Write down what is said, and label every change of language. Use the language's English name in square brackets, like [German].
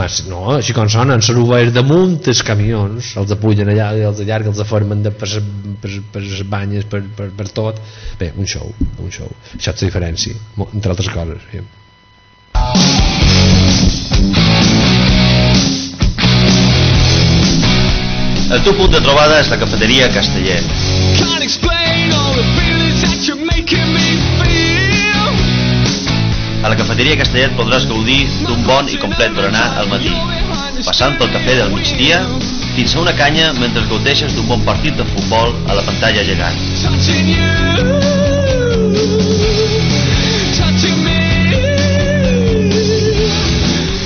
[Catalan] no, així com sona, en sorobers de muntes camions, els apullen allà i els allarguen, els aformen per les banyes, per tot. Bé, un show, això és la diferència entre altres coses, sí. El teu punt de trobada és la cafeteria Castellet. [English] Can't explain all the feelings that you're making me feel. [Catalan] A la cafeteria Castellet podràs gaudir d'un bon i complet berenar al matí, passant pel cafè del migdia fins a una canya mentre gaudeixes d'un bon partit de futbol a la pantalla gegant.